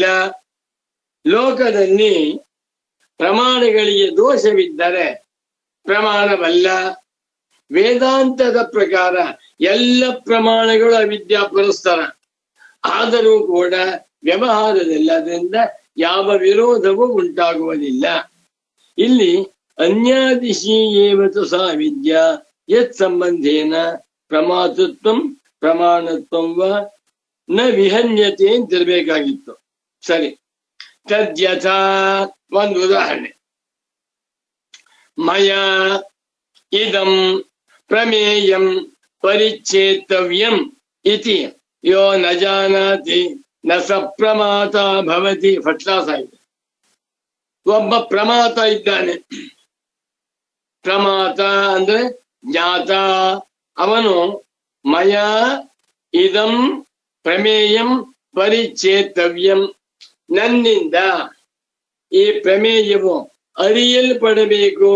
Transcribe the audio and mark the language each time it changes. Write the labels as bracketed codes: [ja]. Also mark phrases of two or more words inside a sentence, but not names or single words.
[kn] ಲೋಕದಲ್ಲಿ ಪ್ರಮಾಣಗಳಿಗೆ ದೋಷವಿದ್ದರೆ ಪ್ರಮಾಣವಲ್ಲ. ವೇದಾಂತದ ಪ್ರಕಾರ ಎಲ್ಲ ಪ್ರಮಾಣಗಳು ಅವಿದ್ಯಾ ಪುರಸ್ತರ. ಆದರೂ ಕೂಡ ವ್ಯವಹಾರದಲ್ಲಿ ಅದರಿಂದ ಯಾವ ವಿರೋಧವೂ ಉಂಟಾಗುವುದಿಲ್ಲ. [sa] ಇಲ್ಲಿ ಅನ್ಯಾದಿಶಿ ಏವತು ಸಾ ವಿದ್ಯಾ ಯತ್ ಸಂಬಂಧೇನ ಪ್ರಮಾತೃತ್ವಂ ಪ್ರಮಾಣತ್ವಂ ವಾ ನ ವಿಹನ್ಯತೆ ಅಂತಿರ್ಬೇಕಾಗಿತ್ತು. [kn] ಸರಿ, ತದ್ಯಥಾ ಒಂದು ಉದಾಹರಣೆ. [sa] ಮಯಾ ಇದಂ ಪ್ರಮೇಯಂ ಪರಿಚ್ಛೇತವ್ಯಂ ಇತಿ ಯೋ ನ ಜಾನಾತಿ ನ ಸ ಪ್ರಮಾತ ಭವತಿ. [en] first class [kn] ಆಗಿದೆ. ಒಬ್ಬ ಪ್ರಮಾತ ಇದ್ದಾನೆ. ಪ್ರಮಾತ ಅಂದ್ರೆ ಜ್ಞಾತ. ಅವನು [sa] ಮಯಾ ಇದಂ ಪ್ರಮೇಯಂ ಪರಿಚ್ಛೇತವ್ಯಂ, [kn] ನನ್ನಿಂದ ಈ ಪ್ರಮೇಯವು ಅರಿಯಲ್ಪಡಬೇಕು.